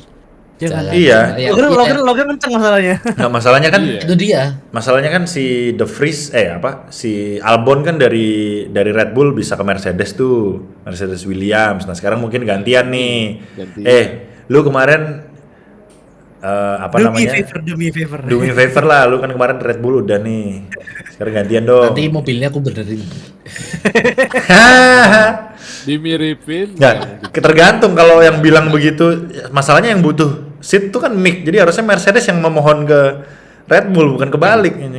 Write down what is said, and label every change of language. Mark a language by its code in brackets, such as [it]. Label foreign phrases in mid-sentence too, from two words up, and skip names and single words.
[id] Jangan. jangan. Iya. Ya, Logan kenceng masalahnya. Nggak, masalahnya kan Iya. itu dia. masalahnya kan si De Vries si Albon kan dari Red Bull bisa ke Mercedes tuh, Mercedes Williams. Nah sekarang mungkin gantian nih. Gantian. Lu kemarin [en] Do me favor. do me favor [id] lah, lu kan kemarin Red Bull udah nih. Sekarang gantian dong. Nanti mobilnya aku benerin. Dimiripin. Nggak, tergantung kalau yang bilang begitu. Masalahnya yang butuh seat tuh kan Mick. Jadi harusnya Mercedes yang memohon ke Red Bull, bukan kebalik ini.